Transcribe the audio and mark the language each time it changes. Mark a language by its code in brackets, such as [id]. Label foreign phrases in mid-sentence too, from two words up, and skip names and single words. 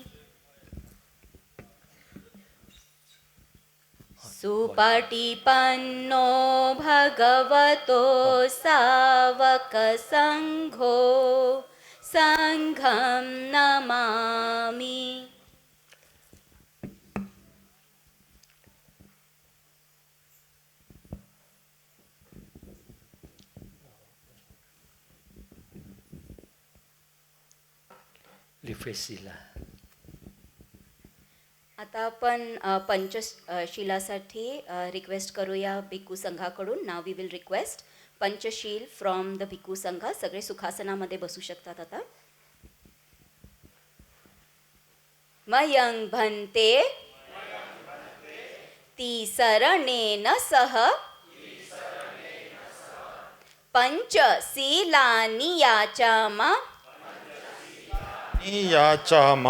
[pi] सुपटिपन्नो भगवतो सावकसङ्घो सङ्घं नमामि. [mr] रिफ्रेशिला. आता आपण पंचशिलासाठी रिक्वेस्ट करूया भिक्खू संघाकडून. [en] Now we will request पंचशील from the [pi] भिक्खू संघ. [mr] सगळे सुखासनामध्ये बसू शकतात आता. [pi] मयं भन्ते तिसरणेन सह पंचशीलानि याचाम याचामा